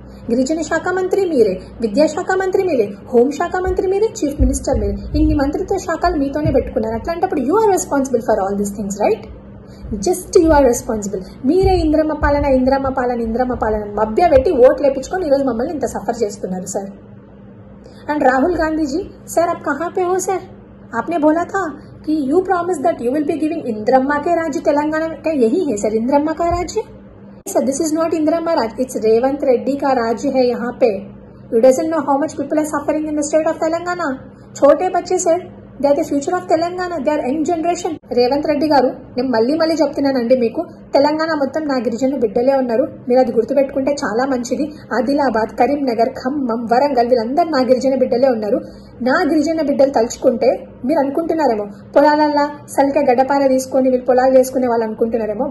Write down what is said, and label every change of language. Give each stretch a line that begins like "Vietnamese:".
Telugu: గిరిజన శాఖ మంత్రి మీరే, విద్యాశాఖ మంత్రి మీరే, హోంశాఖ మంత్రి మీరే, చీఫ్ మినిస్టర్ మీరే. ఇన్ని మంత్రిత్వ శాఖలు మీతోనే పెట్టుకున్నారు. అట్లాంటప్పుడు
English: You are responsible for all these things, right? Just you are responsible.
Telugu: మీరే ఇంద్రమ్మ పాలన మభ్య పెట్టి ఓట్లు వేపించుకొని ఈరోజు మమ్మల్ని ఇంత సఫర్ చేస్తున్నారు sir.
Hindi: And Rahul Gandhi ji, sir आप कहाँ पे हो सर? आपने बोला था कि
English: you promise that you will be giving
Hindi: Indramma के राज्य तेलंगाना में. क्या यही है सर इंद्रम्मा का राज्य?
English: sir this is not
Hindi: Indramma राज्य, इट्स रेवंत रेड्डी का राज्य है यहाँ पे.
English: You doesn't know how much people are suffering in the state of Telangana.
Hindi: छोटे बच्चे sir,
English: They are the future of Telangana, they are young generation.
Telugu: Revanth Reddy గారు, నేను మళ్ళీ చెప్తున్నానండి మీకు, తెలంగాణ మొత్తం నా గిరిజన బిడ్డలే ఉన్నారు. మీరు అది గుర్తుపెట్టుకుంటే చాలా మంచిది. ఆదిలాబాద్, కరీంనగర్, ఖమ్మం, వరంగల్, వీళ్ళందరూ నా గిరిజన బిడ్డలే ఉన్నారు. నా గిరిజన బిడ్డలు తలుచుకుంటే మీరు అనుకుంటున్నారేమో పొలాలల్లా సలికే గడ్డపార తీసుకొని వీళ్ళు పొలాలు చేసుకునే వాళ్ళు అనుకుంటున్నారేమో.